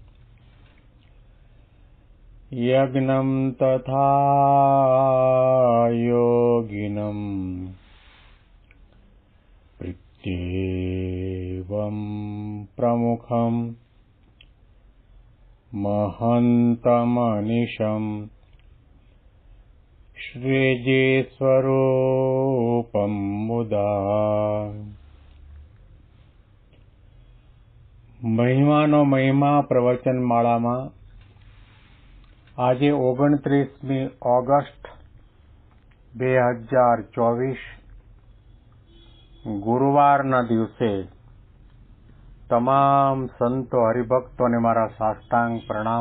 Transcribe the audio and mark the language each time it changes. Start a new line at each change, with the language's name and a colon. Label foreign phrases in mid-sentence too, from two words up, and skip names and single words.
Sanskrit: यज्ञं तथा योगिनं प्रत्येवं प्रमुखं महन्तमनिशं श्रीजीस्वरूपं मुदा
Gujarati: મહિમાનો મહિમા પ્રવચન માળામાં આજે 29મી ઓગસ્ટ 2024 ગુરુવારના દિવસે તમામ સંતો હરિભક્તોને મારા સાષ્ટાંગ પ્રણામ.